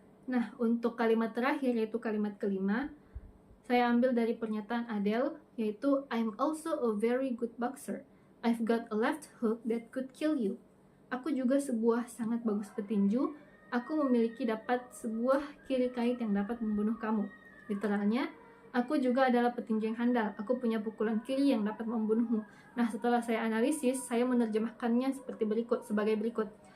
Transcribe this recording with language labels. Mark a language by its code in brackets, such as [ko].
[id] Nah, untuk kalimat terakhir, yaitu kalimat kelima, saya ambil dari pernyataan Adele, yaitu [en] I'm also a very good boxer. I've got a left hook that could kill you. [id] Aku juga sebuah sangat bagus petinju. Aku memiliki sebuah kiri kait yang dapat membunuh kamu. Literalnya, aku juga adalah petinju yang handal. Aku punya pukulan kiri yang dapat membunuhmu. Nah, setelah saya analisis, saya menerjemahkannya sebagai berikut.